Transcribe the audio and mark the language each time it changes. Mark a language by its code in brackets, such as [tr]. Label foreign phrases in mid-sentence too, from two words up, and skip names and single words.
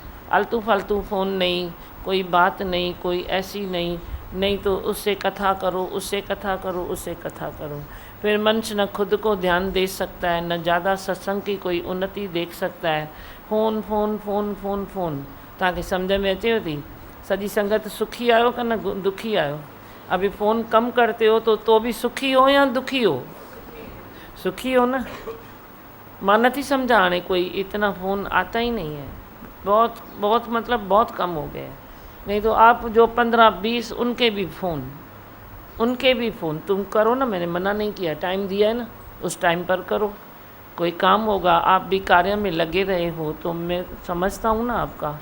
[hi] आलतू फालतू फ़ोन नहीं, कोई बात नहीं, कोई ऐसी नहीं तो उससे कथा करो, उससे कथा करो, उससे कथा करो। फिर मनुष्य न खुद को ध्यान दे सकता है, न ज़्यादा सत्संग की कोई उन्नति देख सकता है। [sd] फ़ोन फ़ोन फ़ोन फ़ोन फ़ोन तव्हांखे सम्झ में अचेव थी? सॼी संगत सुखी आयो कि न दुखी आयो? [hi] अभी फ़ोन कम करते हो तो भी सुखी हो या दुखी हो? सुखी हो ना। [sd] मां नथी समझा, [hi] हाणे कोई इतना फ़ोन आता ही नहीं है, बहुत मतलब बहुत कम हो गया है। नहीं तो आप जो 15-20 उनके भी फ़ोन तुम करो ना, मैंने मना नहीं किया, टाइम दिया है ना, उस टाइम पर करो। कोई काम होगा, आप भी कार्य में लगे रहे हो तो मैं समझता हूँ ना आपका।